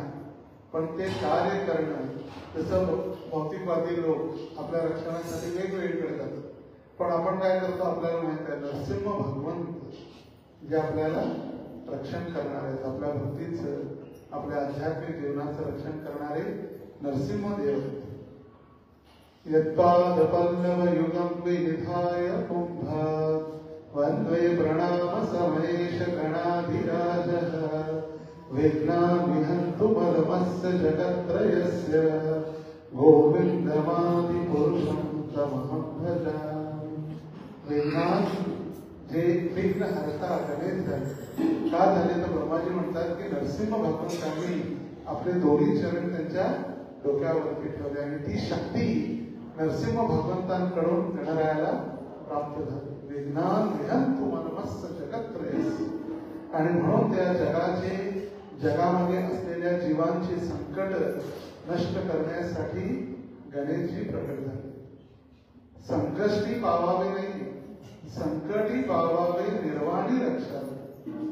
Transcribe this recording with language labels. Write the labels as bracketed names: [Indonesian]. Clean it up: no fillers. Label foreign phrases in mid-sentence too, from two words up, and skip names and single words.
[Marathi] पण ते कार्य करणं, जसं भौतिकवादी लोक आपल्या रक्षणासाठी वेगवेगळीकडे जातात, पण आपण काय करतो आपल्याला माहित आहे, नरसिंह भगवंत जे आपल्याला रक्षण करणार आहेत, आपल्या भक्तीचं, आपल्या आध्यात्मिक जीवनाचं रक्षण करणारे नरसिंह देव. [Sanskrit] यत्पादपल्लव युगं विनिधाय कुंभात् वन्द्वे प्रणाम समेश गणाधिराजः विघ्नान् परमस्य जगत्त्रयस्य गोविन्दमादि पुरुषं तमहं भजामि. [Marathi] विघ्नान् जे विघ्न हरता गणेश झाले का झाले तर ब्रह्माजी म्हणतात की नरसिंह भगवंतांनी आपले दोन्ही चरण त्यांच्या डोक्यावरती ठेवले आणि ती शक्ती नरसिंह भगवंतांकडून गणरायाला प्राप्त झाली. [Sanskrit] विघ्नान् विहन्तु मनमस्य जगत्त्रयस्य. [Marathi] आणि म्हणून त्या जगामध्ये असलेल्या जीवांची संकट नष्ट करण्यासाठी गणेशजी प्रकट झाले. संकष्टी पावावे नाही, संकटी पावावे निर्वाणी रक्षा.